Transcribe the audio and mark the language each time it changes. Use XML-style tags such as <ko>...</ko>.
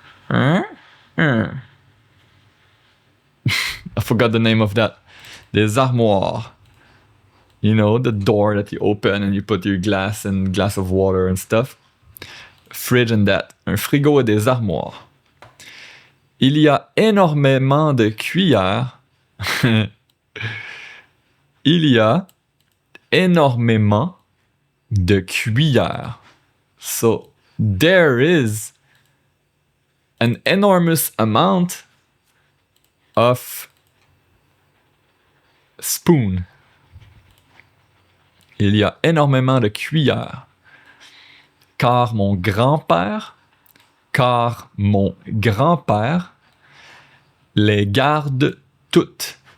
<en>I forgot the name of that.</en> <fr>Des armoires.</fr> <en>You know, the door that you open and you put your glass and glass of water and stuff. Fridge and that.</en> <fr>Un frigo et des armoires. Il y a énormément de cuillères. Il y a énormément de cuillères.</fr> <en>So, there is an enormous amount of spoon.</en> <fr>Il y a énormément de cuillères. Car mon grand-père car mon grand-père les garde toutes.</fr>